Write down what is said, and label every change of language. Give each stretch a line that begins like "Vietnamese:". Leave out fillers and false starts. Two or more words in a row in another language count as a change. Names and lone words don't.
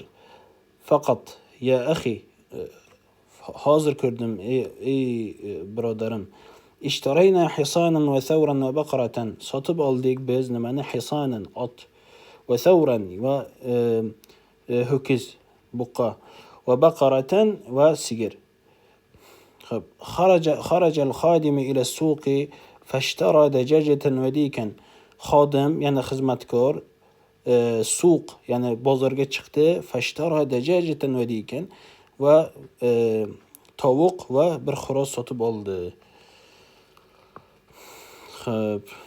Uzbek: Faqat
Arabic: يا أخي,
Uzbek: hozir ko'rdim ey birodarim.
Arabic: اشترينا حصانا وثورا وبقرة.
Uzbek: Sotib oldik biz nimani? Hisanan, ot.
Arabic: وثورا,
Uzbek: va ho'kiz, buqa.
Arabic: وبقرة,
Uzbek: va sigir. Xo'p.
Arabic: خرج الخادم إلى السوق فاشترى دجاجة وديكا.
Uzbek: Xodim, ya'ni xizmatkor, suq, ya'ni bozorga chiqdi.
Arabic: فاشترى دجاجة وديكا.
Uzbek: Va tovuq va bir xo'roz sotib oldi. Xo'p.